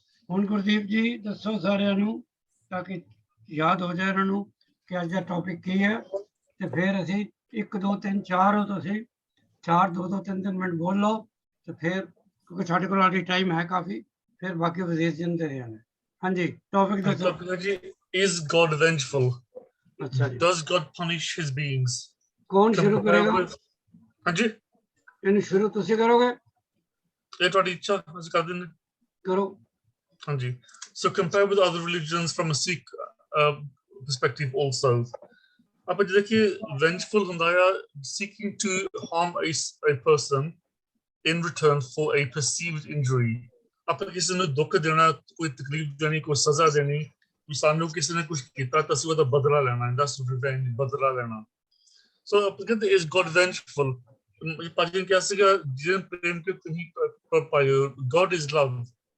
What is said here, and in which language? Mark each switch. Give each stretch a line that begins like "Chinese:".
Punjabi: ਹੁਣ ਗੁਰਦੀਪ ਜੀ ਦੱਸੋ ਸਾਰਿਆਂ ਨੂੰ, ਤਾਂ ਕਿ ਯਾਦ ਹੋ ਜਾਏ ਇਹਨਾਂ ਨੂੰ ਕਿ ਅੱਜ ਦਾ ਟੌਪਿਕ ਕੀ ਹੈ। ਤੇ ਫਿਰ ਅਸੀਂ 1 2 3 4 ਹੋ, ਤੁਸੀਂ 4 2 2 3 ਮਿੰਟ ਬੋਲ ਲਓ, ਤੇ ਫਿਰ ਕਿਉਂਕਿ ਸਾਡੇ ਕੋਲ ਆਲਰੇਡੀ ਟਾਈਮ ਹੈ ਕਾਫੀ, ਫਿਰ ਬਾਕੀ ਵਿਦੇਸ਼ ਜਿੰਦੇ ਰਹੇ ਨੇ। ਹਾਂਜੀ, ਟੌਪਿਕ ਦੱਸੋ ਜੀ।
English: Is God vengeful?
Punjabi: ਅੱਛਾ ਜੀ,
English: Does God punish his beings?
Punjabi: ਕੌਣ ਸ਼ੁਰੂ ਕਰੇਗਾ? ਹਾਂਜੀ, ਇਹਨੂੰ ਸ਼ੁਰੂ ਤੁਸੀਂ ਕਰੋਗੇ? ਇਹ ਤੁਹਾਡੀ ਇੱਛਾ, ਅਸੀਂ ਕਰ ਦਿੰਦੇ ਕਰੋ। ਹਾਂਜੀ।
English: So compare with other religions from a Sikh perspective also.
Punjabi: ਆਪਾਂ ਜੇ ਦੇਖੀਏ,
English: vengeful
Punjabi: ਹੁੰਦਾ ਆ
English: seeking to harm a person in return for a perceived injury.
Punjabi: ਆਪਾਂ ਕਿਸੇ ਨੂੰ ਦੁੱਖ ਦੇਣਾ, ਕੋਈ ਤਕਲੀਫ ਦੇਣੀ, ਕੋਈ ਸਜ਼ਾ ਦੇਣੀ, ਵੀ ਸਾਨੂੰ ਕਿਸੇ ਨੇ ਕੁਝ ਕੀਤਾ ਤਾਂ ਅਸੀਂ ਉਹਦਾ ਬਦਲਾ ਲੈਣਾ,
English: that's revenge,
Punjabi: ਬਦਲਾ ਲੈਣਾ। ਸੋ ਆਪਾਂ ਕਹਿੰਦੇ
English: is God vengeful?
Punjabi: ਭਾਜੀ ਨੇ ਕਿਹਾ ਸੀਗਾ, ਜਿਹਨੇ ਪ੍ਰੇਮ ਕੇ ਤੁਸੀਂ ਪਾਇਓ,
English: God is love।